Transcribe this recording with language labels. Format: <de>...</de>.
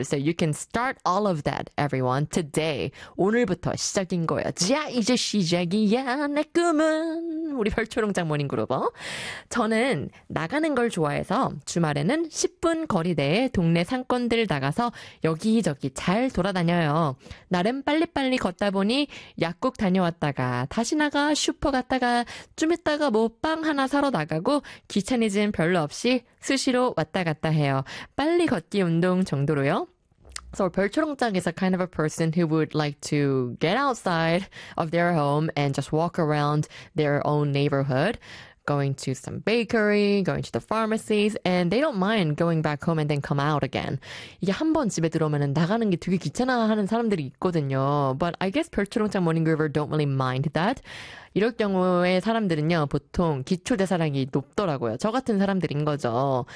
<en>So you can start all of that, everyone, today.</en> <ko>오늘부터 시작인 거야. 자, 이제 시작이야. 내 꿈은. 우리 별초롱장 모닝그룹. 저는 나가는 걸 좋아해서 주말에는 10분 거리 내에 동네 상권들 나가서 여기저기 잘 돌아다녀요. 나름 빨리빨리 걷다 보니 약국 다녀왔다가 다시 나가 슈퍼 갔다가 좀 있다가 뭐빵 하나 사러 나가고 귀차니즘 별로 없이 수시로 왔다 갔다 해요. 빨리 걷기 운동 정도로요.</ko> <en>So 별초롱장 is a kind of a person who would like to get outside of their home and just walk around their own neighborhood, going to some bakery, going to the pharmacies, and they don't mind going back home and then come out again.</en> <ko>이게 한번 집에 들어오면 나가는 게 되게 귀찮아하는 사람들이 있거든요.</ko> <en>But I guess 별초롱장 morning groover don't really mind that.</en> <ko>이럴 경우에 사람들은요, 보통 기초 대사량이 높더라고요. 저 같은 사람들인 거죠.</ko>